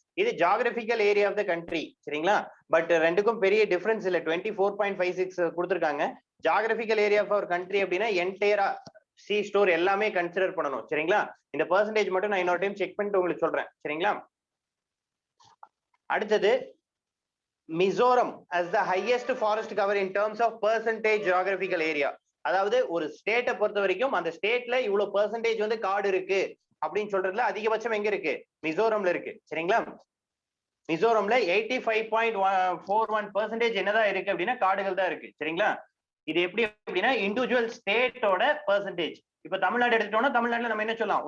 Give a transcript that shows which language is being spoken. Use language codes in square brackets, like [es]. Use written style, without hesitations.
[ta] இது geographical area of the country, சரிங்களா? But ரெண்டுக்கும் பெரிய டிஃபரன்ஸ் இல்ல. 24.56 கொடுத்துருக்காங்க. Geographical area of our country அப்படின்னா என்டையரா சி ஸ்டோர் எல்லாமே கன்சிடர் பண்ணணும், சரிங்களா? இந்த பெர்சன்டேஜ் மட்டும் நான் இன்னொரு டைம் செக் பண்ணிட்டு உங்களுக்கு சொல்றேன், சரிங்களா? அடுத்தது [en] Mizoram as the highest forest cover in terms of percentage geographical area. [ta] அதாவது ஒரு ஸ்டேட்டை பொறுத்த வரைக்கும் அந்த ஸ்டேட்ல இவ்வளவு பெர்சன்டேஜ் வந்து காடு இருக்கு அப்படின்னு சொல்றதுல அதிகபட்சம் எங்க இருக்கு? மிசோரம்ல இருக்கு, சரிங்களா? மிசோரம்ல 85.41% என்னதான் இருக்கு அப்படின்னா காடுகள் தான் இருக்கு, சரிங்களா? இது எப்படி அப்படின்னா இண்டிவிஜுவல் ஸ்டேட்டோட பெர்சன்டேஜ். இப்ப தமிழ்நாடு எடுத்துட்டோம்னா தமிழ்நாட்டுல நம்ம என்ன சொல்லலாம்?